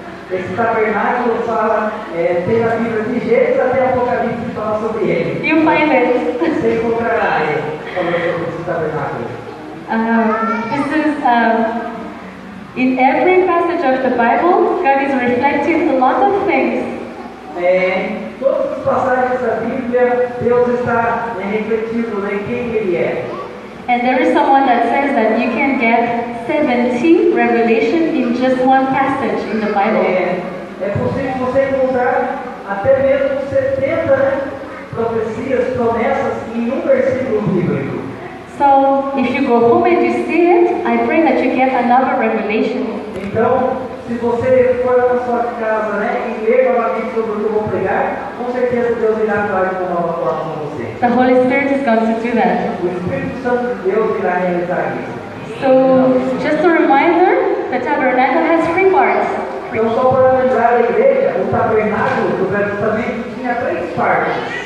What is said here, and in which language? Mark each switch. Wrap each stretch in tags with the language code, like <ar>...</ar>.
<pt>Esse tabernáculo fala, tem a Bíblia de Gênesis até Apocalipse que fala sobre ele.</pt> <en>You find it.</en> <pt>Você encontrará ele falando sobre esse tabernáculo.</pt> <en>This is in every passage of the Bible, God is reflecting a lot of things.</en> <pt>Em todas as passagens da Bíblia, Deus está refletindo em quem Ele é.</pt> <en>And there is someone that says that you can get 70 revelation in just one passage in the Bible.</en> <pt>É possível você encontrar até mesmo 70 profecias, promessas em um versículo bíblico.</pt> <en>So if you go home and you see it, I pray that you get another revelation.</en> <pt>Então, se você for lá na sua casa, e ler novamente sobre o que eu vou pregar, com certeza Deus irá falar de uma nova forma com você.</pt> <en>The Holy Spirit is going to do that.</en> <pt>O Espírito Santo de Deus irá realizar isso.</pt> <en>So just a reminder, the tabernacle has 3 parts.</en> <pt>Então, só para lembrar a igreja, o tabernáculo do Velho Testamento tinha 3 partes.</pt>